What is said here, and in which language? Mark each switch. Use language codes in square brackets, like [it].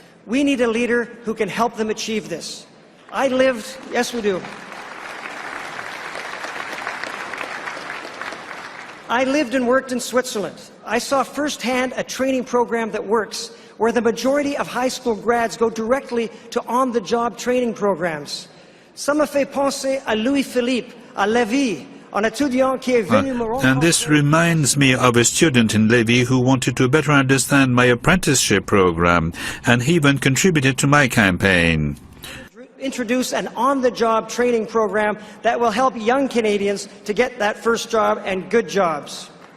[en] We need a leader who can help them achieve this. Yes we do. I lived and worked in Switzerland. I saw firsthand a training program that works, where the majority of high school grads go directly to on-the-job training programs. [fr] Ça me fait penser à Louis-Philippe, à Lévis, un étudiant qui est venu me rencontrer. [en] And this reminds me of a student in Lévis who wanted to better understand my apprenticeship program, and he even contributed to my campaign. Introduce an on-the-job training program that will help young Canadians to get that first job and good jobs.